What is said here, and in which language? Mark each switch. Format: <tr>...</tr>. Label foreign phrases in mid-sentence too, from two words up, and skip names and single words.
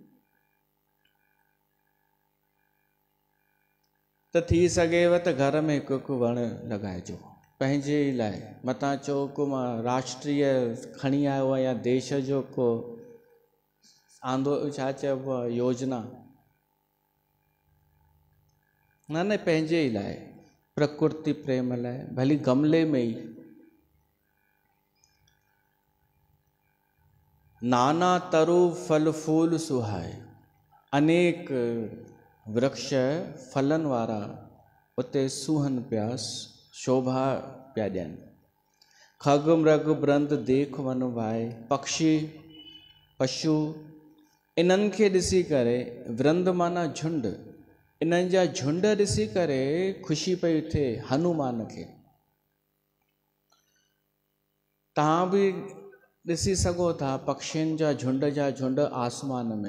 <sd>त थी सघेव त घर में हिकु हिकु वण लॻाइजो पंहिंजे लाइ। मतां चओ को मां राष्ट्रीय खणी आयो आहियां या देश जो को छा चइबो आहे योजना, न पंहिंजे ई लाइ, प्रकृति प्रेम लाइ, भली गमले में ई।</sd> <awa>नाना तरु फल फूल सुहाए,</awa> <sd>अनेक वृक्ष फलनि वारा उते सुहन पिया, शोभा पिया ॾियनि।</sd> <awa>खग मृग ब्रंद देख वन भाए,</awa> <sd>पक्षी पशु इन्हनि खे ॾिसी करे, वृंद माना झुंड, इन्हनि जा झुंड ॾिसी करे ख़ुशी पई थिए हनुमान खे। तव्हां बि ॾिसी सघो था पक्षियुनि जा झुंड आसमान में।</sd>